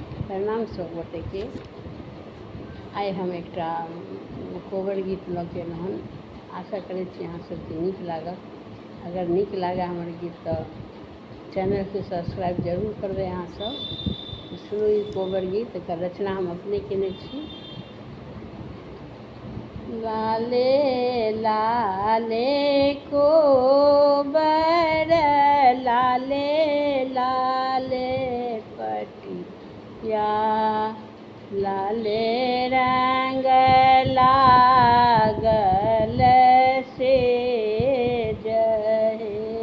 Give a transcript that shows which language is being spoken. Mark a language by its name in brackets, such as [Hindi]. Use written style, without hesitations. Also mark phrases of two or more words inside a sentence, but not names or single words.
[Maithili] प्रणाम सब गोटे के। आइ हम एक कोबर गीत लऽ के हन। आशा करै छी अहाँ सबके नीक लागत। अगर नीक लागे हमर गीत तो चैनल के सब्सक्राइब जरूर करबै अहाँ सब। सुनू ई कोबर गीत, एकर रचना हम अपने केने छी। लाले लाले कोबर लाले लाले पटिया, लाले रंग लागल से जहे।